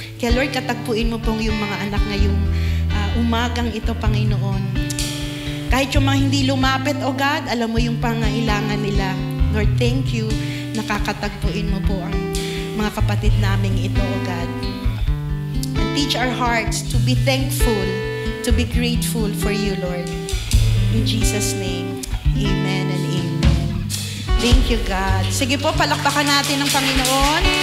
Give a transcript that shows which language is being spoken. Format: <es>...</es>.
<tl>Kaya Lord, katagpuin mo pong yung mga anak ngayong umagang ito, Panginoon. Kahit yung mga hindi lumapit, O God, alam mo yung pangailangan nila.</tl> <en>Lord, thank you.</en> <tl>Nakakatagpuin mo po ang mga kapatid naming ito, O God.</tl> <en>And teach our hearts to be thankful, to be grateful for you, Lord. In Jesus' name, amen and amen. Thank you, God.</en> <tl>Sige po, palakpakan natin ang Panginoon.</tl>